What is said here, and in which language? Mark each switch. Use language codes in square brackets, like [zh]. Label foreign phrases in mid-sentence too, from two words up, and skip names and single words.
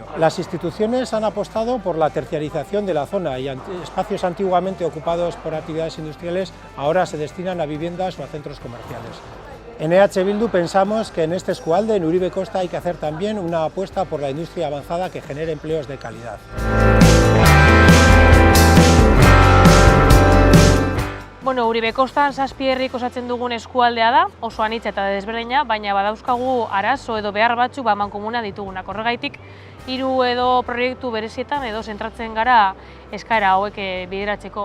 [es] Las instituciones han apostado por la terciarización de la zona y espacios antiguamente ocupados por actividades industriales ahora se destinan a viviendas o a centros comerciales. En EH Bildu pensamos que en este eskualde, en Uribe Kosta, hay que hacer también una apuesta por la industria avanzada que genere empleos de calidad. [eu] Bueno, Uribe Kostan 7 herrik osatzen dugun eskualdea da, oso anitza eta desberdina, baina badauzkagu arazo edo behar batzuk mankomuna ditugunak. Horregaitik, 3 edo proiektu berezietan edo zentratzen gara eskaera hauek bideratzeko.